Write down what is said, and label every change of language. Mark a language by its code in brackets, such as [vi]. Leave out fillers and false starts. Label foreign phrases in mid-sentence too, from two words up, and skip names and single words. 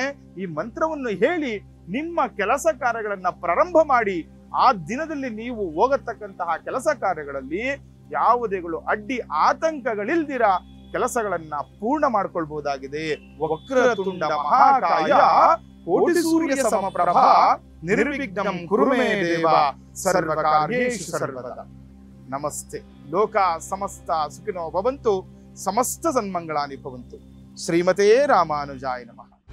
[kn] ಈ ಮಂತ್ರವನ್ನು ಹೇಳಿ ನಿಮ್ಮ ಕೆಲಸ ಕಾರ್ಯಗಳನ್ನ ಪ್ರಾರಂಭ ಮಾಡಿ ಆ ದಿನದಲ್ಲಿ ನೀವು ಹೋಗತಕ್ಕಂತಹ ಕೆಲಸ ಕಾರ್ಯಗಳಲ್ಲಿ ಯಾವುದೇಗಳು ಅಡ್ಡಿ ಆತಂಕಗಳಿಲ್ದಿರ ಕೆಲಸಗಳನ್ನ ಪೂರ್ಣ ಮಾಡ್ಕೊಳ್ಬಹುದಾಗಿದೆ. [sa] ವಕ್ರತುಂಡ ಮಹಾಕಾಯ ಕೋಟಿ ಸೂರ್ಯ ಸಮಪ್ರಭ ನಿರ್ವಿಘ್ನಂ ಕುರುಮೇ ದೇವ ಸರ್ವ ಕಾರ್ಯೇಷು ಸರ್ವದಾ. [kn] ನಮಸ್ತೆ. [sa] ಲೋಕ ಸಮಸ್ತ ಸುಖಿನೋ ಭವಂತು, ಸಮಸ್ತ ಸನ್ಮಂಗಳಾನಿ ಭವಂತು. ಶ್ರೀಮತೇ ರಾಮಾನುಜಾಯ ನಮಃ.